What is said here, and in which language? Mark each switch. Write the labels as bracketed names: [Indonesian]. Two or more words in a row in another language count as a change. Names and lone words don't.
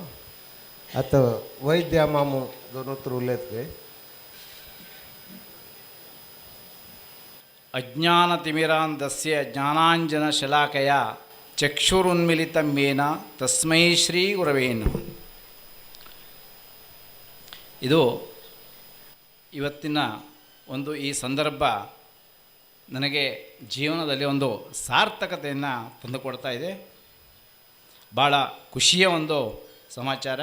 [Konkani] आता वैद्या मामू दोन उतर उलयत गे. [Sanskrit] अज्ञानतिमिरान्धस्य ज्ञानाञ्जनशलाकया चक्षुरुन्मिलितं येन तस्मै श्री गुरवे नमः. [Kannada] ಇದು ಇವತ್ತಿನ ಒಂದು ಈ ಸಂದರ್ಭ ನನಗೆ ಜೀವನದಲ್ಲಿ ಒಂದು ಸಾರ್ಥಕತೆಯನ್ನು ತಂದುಕೊಡ್ತಾ ಇದೆ. ಭಾಳ ಖುಷಿಯ ಒಂದು ಸಮಾಚಾರ.